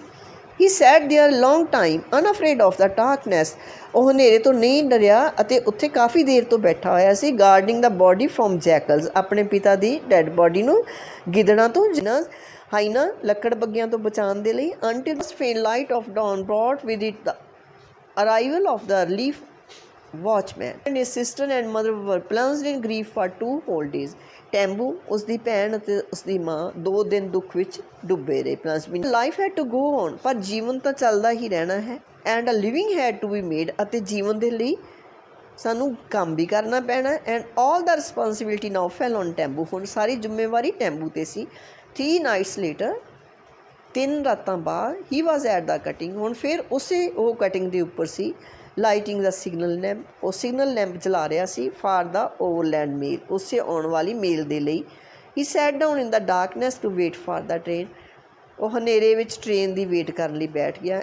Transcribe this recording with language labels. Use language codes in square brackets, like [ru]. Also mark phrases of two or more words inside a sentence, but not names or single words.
[en] he sat there long time unafraid of the darkness. [pa] ਉਹ ਹਨੇਰੇ ਤੋਂ ਨਹੀਂ ਡਰਿਆ ਅਤੇ ਉੱਥੇ ਕਾਫੀ ਦੇਰ ਤੋਂ ਬੈਠਾ ਹੋਇਆ ਸੀ। [en] guarding the body from jackals, [pa] ਆਪਣੇ ਪਿਤਾ ਦੀ [en] dead body [pa] ਨੂੰ ਗਿੱਦੜਾਂ ਤੋਂ ਜਿਨ੍ਹਾਂ ਹਾਈਨਾ ਲੱਕੜ ਬੱਗਿਆਂ ਤੋਂ ਬਚਾਉਣ ਦੇ ਲਈ। [en] until faint light of dawn brought with it the arrival of the relief watchman and his sister and mother were plunged in grief for 2 whole days। [pa] ਟੈਂਬੂ ਉਸਦੀ ਭੈਣ ਅਤੇ ਉਸਦੀ ਮਾਂ 2 ਦਿਨ ਦੁੱਖ ਵਿੱਚ ਡੁੱਬੇ ਰਹੇ। [en] plus life had to go on, [pa] ਪਰ ਜੀਵਨ ਤਾਂ ਚੱਲਦਾ ਹੀ ਰਹਿਣਾ ਹੈ। [en] and a living had to be made, [pa] ਅਤੇ ਜੀਵਨ ਦੇ ਲਈ ਸਾਨੂੰ ਕੰਮ ਵੀ ਕਰਨਾ ਪੈਣਾ। [en] and all the responsibility now fell on Tembu, [pa] ਹੁਣ ਸਾਰੀ ਜ਼ਿੰਮੇਵਾਰੀ ਟੈਂਬੂ 'ਤੇ ਸੀ। [en] 3 nights later, [pa] 3 ਰਾਤਾਂ ਬਾਅਦ ਹੀ [en] was at the cutting, [pa] ਹੁਣ ਫਿਰ ਉਹ ਕਟਿੰਗ ਦੇ ਉੱਪਰ ਸੀ। [en] lighting the signal lamp, [pa] ਉਹ [en] signal lamp [pa] ਜਲਾ ਰਿਹਾ ਸੀ। [en] for the overland mail, [pa] ਉਸੇ ਆਉਣ ਵਾਲੀ ਮੇਲ ਦੇ ਲਈ। [en] he sat down in the darkness to wait for the train, [pa] ਉਹ ਹਨੇਰੇ ਵਿੱਚ ਟ੍ਰੇਨ ਦੀ ਵੇਟ ਕਰਨ ਲਈ ਬੈਠ ਗਿਆ।